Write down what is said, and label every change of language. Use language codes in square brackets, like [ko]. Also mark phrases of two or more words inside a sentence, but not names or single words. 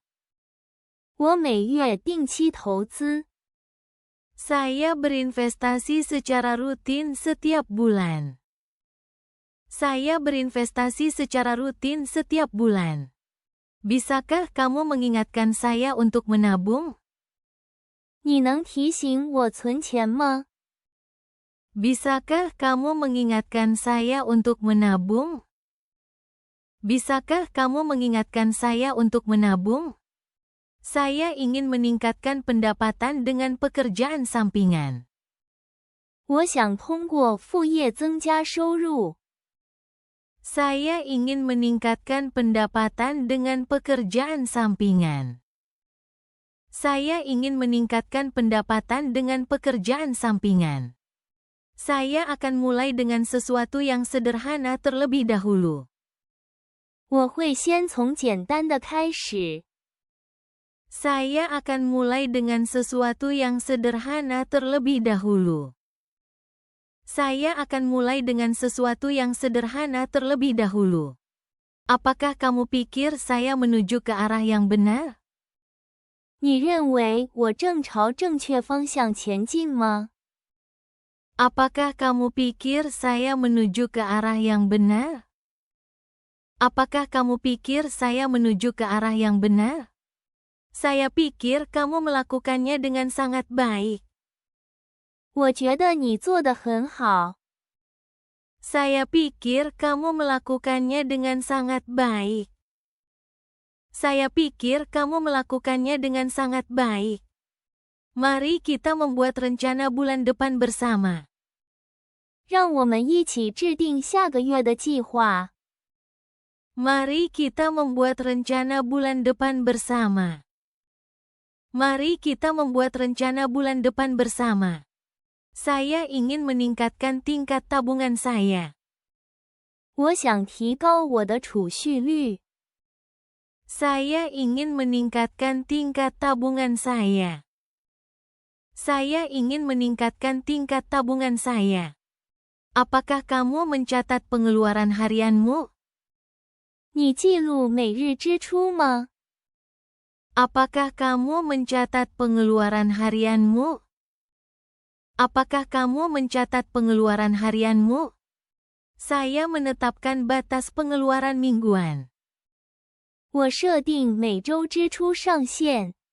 [zh] 我每月定期投资。 [id] Saya berinvestasi secara rutin setiap bulan. Saya berinvestasi secara rutin setiap bulan. Bisakah kamu mengingatkan saya untuk menabung? [zh] 你能提醒我存钱吗？ [id] Bisakah kamu mengingatkan saya untuk menabung? Bisakah kamu mengingatkan saya untuk menabung? Saya ingin meningkatkan pendapatan dengan pekerjaan sampingan. [zh] 我想通过副业增加收入。 [id] Saya ingin meningkatkan pendapatan dengan pekerjaan sampingan. Saya ingin meningkatkan pendapatan dengan pekerjaan sampingan. Saya akan mulai dengan sesuatu yang sederhana terlebih dahulu. [zh] 我会先从简单的开始。 [id] Saya akan mulai dengan sesuatu yang sederhana terlebih dahulu. Saya akan mulai dengan sesuatu yang sederhana terlebih dahulu. Apakah kamu pikir saya menuju ke arah yang benar? [zh] 你认为我正朝正确方向前进吗？ [id] Apakah kamu pikir saya menuju ke arah yang benar? Apakah kamu pikir saya menuju ke arah yang benar? Saya pikir kamu melakukannya dengan sangat baik. [zh] 我觉得你做得很好。 [id] Saya pikir kamu melakukannya dengan sangat baik. Saya pikir kamu melakukannya dengan sangat baik. Mari kita membuat rencana bulan depan bersama. [zh] 让我们一起制定下个月的计划。 [id] Mari kita membuat rencana bulan depan bersama. Mari kita membuat rencana bulan depan bersama. Saya ingin meningkatkan tingkat tabungan saya. [zh] 我想提高我的储蓄率。 [id] Saya ingin meningkatkan tingkat tabungan saya. Saya ingin meningkatkan tingkat tabungan saya. Apakah kamu mencatat pengeluaran harianmu? [zh] 你记录每日支出吗？ [id] Apakah kamu mencatat pengeluaran harianmu? Apakah kamu mencatat pengeluaran harianmu? Saya menetapkan batas pengeluaran mingguan. [zh] 我设定每周支出上限。